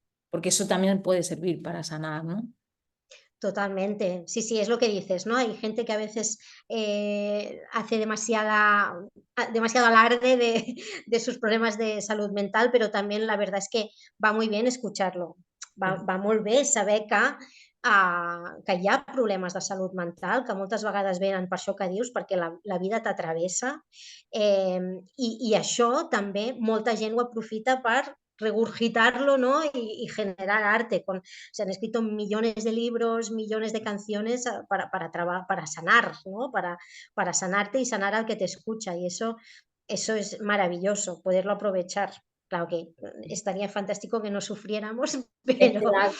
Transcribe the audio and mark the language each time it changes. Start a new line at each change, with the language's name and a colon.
Spanish: porque eso también puede servir para sanar, ¿no? Totalmente. Sí, sí, es lo que dices, ¿no? Hay gente que a veces, hace demasiado alarde de de sus problemas de salud mental, pero también la verdad es que va muy bien escucharlo. Sí.
Catalan: Va molt bé saber que hi ha problemes de salut mental, que moltes vegades venen per això que dius, perquè la vida t'atravessa, i això també molta gent ho aprofita per regurgitarlo, ¿no?
Spanish: Y generar arte. Se han escrito millones de libros, millones de canciones para sanar, ¿no? Para sanarte y sanar al que te escucha. Y eso es maravilloso, poderlo aprovechar. Claro que estaría fantástico que no sufriéramos, pero